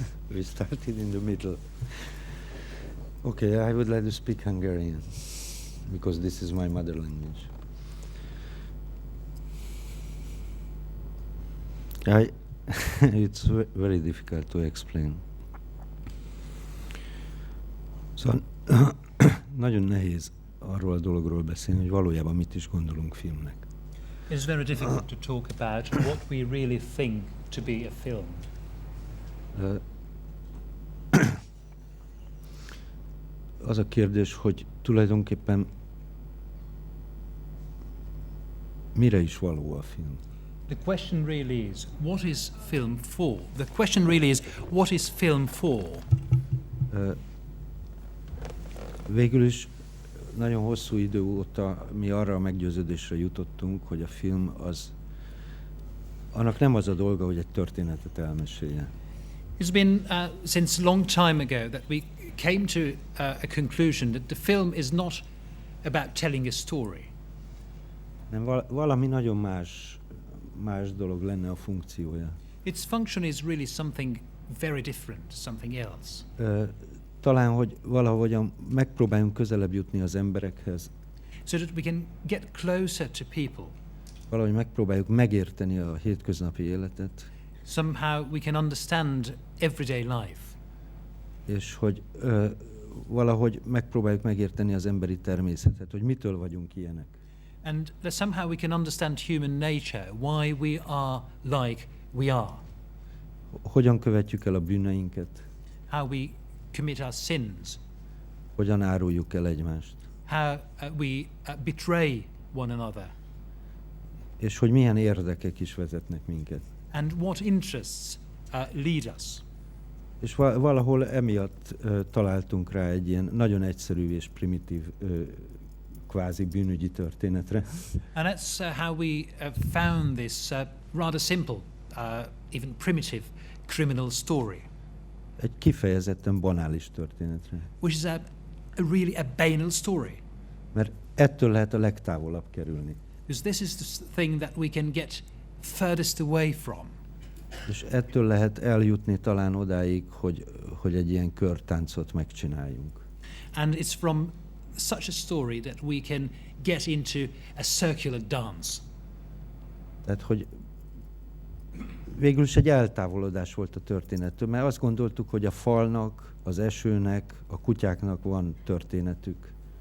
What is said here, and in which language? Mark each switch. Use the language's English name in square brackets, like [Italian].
[English] We started in the middle. Okay, I would like to speak Hungarian, because this is my mother language. It's very difficult to explain. [Hungarian] Szóval nagyon nehéz arról a dologról beszélni, hogy valójában mit is gondolunk filmnek. [English] It's very difficult to talk about what we really think to be a film. [Hungarian] Az a kérdés, hogy tulajdonképpen mire is való a film? [English] The question really is, what is film for? The question really is, what is film for? [Hungarian] Végül is nagyon hosszú idő óta mi arra a meggyőződésre jutottunk, hogy a film annak nem az a dolga, hogy egy történetet elmesélje. [English] It's been since a long time ago that we came to a conclusion that the film is not about telling a story. [Hungarian] Nem, valami nagyon más dolog lenne a funkciója. [English] Its function is really something very different, something else. [Hungarian] Talán, hogy valahogyan megpróbáljunk közelebb jutni az emberekhez. [English] So that we can get closer to people. [Hungarian] Valahogy megpróbáljuk megérteni a hétköznapi életet. [English] Somehow we can understand everyday life. [Hungarian] És hogy valahogy megpróbáljuk megérteni az emberi természetet, hogy mitől vagyunk ilyenek. [English] And that somehow we can understand human nature, why we are like we are. [Hungarian] Hogyan követjük el a bűneinket? [English] How we commit our sins. [Hungarian] Hogyan áruljuk el egymást? [English] How we betray one another. [Hungarian] És hogy milyen érdekek is vezetnek minket. [English] And what interests lead us. [Hungarian] És valahol emiatt találtunk rá egy ilyen nagyon egyszerű és primitív kvázi bűnügyi történetre. [English] And that's how we found this rather simple, even primitive criminal story. [Hungarian] Egy kifejezetten banális történetre. [English] Which is really a banal story. [Hungarian] Mert ettől lehet a legtávolabb kerülni. [English] Because this is the thing that we can get furthest away from. [Hungarian] És ettől lehet eljutni talán odáig, hogy egy ilyen körtáncot megcsináljunk. [English] And it's from such a story that we can get into a circular dance. [Hungarian] Tehát, hogy végül is egy eltávolodás volt a történettől, mert azt gondoltuk, hogy a falnak, az esőnek, a kutyáknak van történetük.